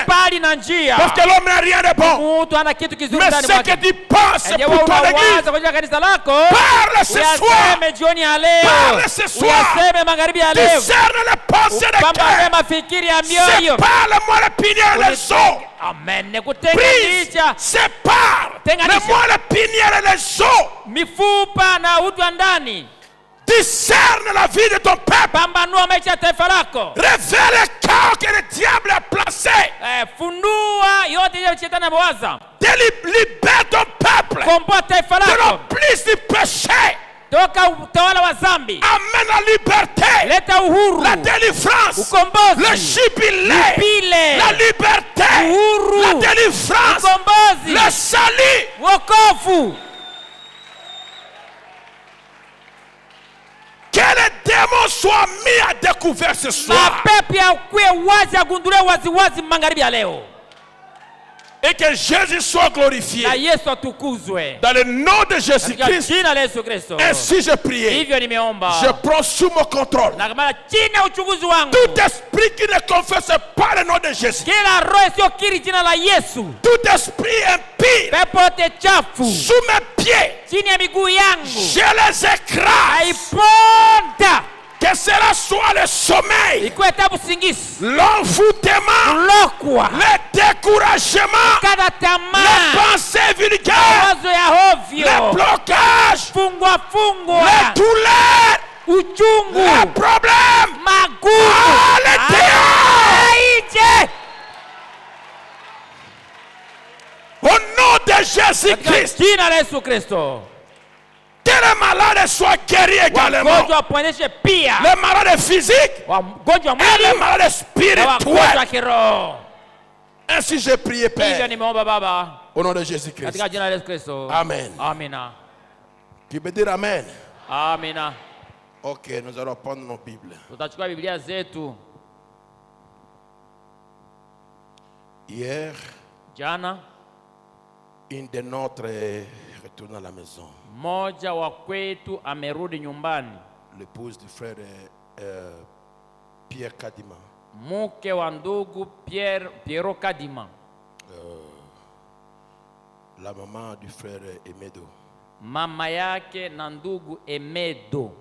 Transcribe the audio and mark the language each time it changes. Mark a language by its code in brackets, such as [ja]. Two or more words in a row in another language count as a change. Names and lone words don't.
[fr] Parce que l'homme n'a rien de bon. Mais ce que tu penses pour ton église, parle ce soir. Parle ce soir. Discerne les pensées de cœur. Sépare-moi le pinier et les os. Amen. Prise, sépare. Mets-moi le pinier et les os. [sw] Mifupa na utu wa ndani. [fr] Discerne la vie de ton peuple. [sw] Pambanua maisha ya taifa lako. [fr] Révèle le chaos que le diable a placé. [sw] Fundua yote ile shetani amewaza. [fr] Libère ton peuple. [sw] Komboa taifa [fr] De [sw] lako. [fr] l'emprise du péché. [sw] Toka utawala wa zambi. [fr] Amène la liberté. [sw] Leta uhuru. [fr] La délivrance. [sw] Ukombozi. [fr] Le jubilé. [sw] Jubile. [fr] La liberté. [sw] Uhuru. [fr] La délivrance. [sw] Ukombozi. [fr] Le salut. [sw] Wokovu. [fr] Que les démons soient mis à découvert ce soir. [sw] Mapepo ya kwe wazi agundule wazi wazi magharibi ya leo. [fr] Et que Jésus soit glorifié. [sw] Na Yesu atukuzwe. [fr] Dans le nom de Jésus-Christ. [sw] Jina la Yesu Kristo. [fr] Ainsi je priais. [sw] Hivyo nimeomba. [fr] Je prends sous mon contrôle. [sw] Na kama chini ya uchunguzi wangu. [fr] Tout esprit qui ne confesse pas le nom de Jésus. [sw] Kila roho isiyokiri jina la Yesu. [fr] Tout esprit impie. [sw] Pepo yote chafu. [fr] Sous mes pieds. [sw] Chini ya miguu yangu. [fr] Je les écrase. [sw] Aiponda. [fr] Que cela soit le sommeil, [sw] ikuwe tabu usingizi, [fr] l'envoûtement, [sw] kulokwa, [fr] le découragement, [sw] kukata tamaa, [fr] les pensées vulgaires, [sw] mawazo ya hovyo, [fr] les blocages, [sw] fungwa [fr] les douleurs, [sw] uchungu, [fr] les problèmes, [sw] magumu, [fr] les dehors. Au nom de Jésus-Christ, [sw] jina la Yesu Kristo, [fr] que les malades soient guéris également. [sw] wagonjwa waponyeshe pia, [fr] Les malades physiques [sw] wagonjwa [fr] et [sw] mwili [fr] les malades [sw] na [fr] spirituels. [sw] wagonjwa kiroho. [fr] Ainsi j'ai prié, [sw] Hivyo [fr] Père, [sw] nimeomba Baba [fr] au nom de Jésus-Christ. [sw] katika jina la Yesu Kristo. [fr] Amen. [sw] Amina. [fr] Tu peux dire Amen? [sw] Amina. [fr] Ok, nous allons prendre nos Bibles. [sw] Tutachukua Biblia zetu. [fr] Hier, [sw] Jana [fr] une de notre est retournée à la maison. [sw] mmoja wa kwetu amerudi nyumbani. [fr] L'épouse du frère Pierre Kadima. [sw] Mke wa ndugu Piero Kadima. [fr] La maman du frère Emedo. [sw] Mama yake na ndugu Emedo.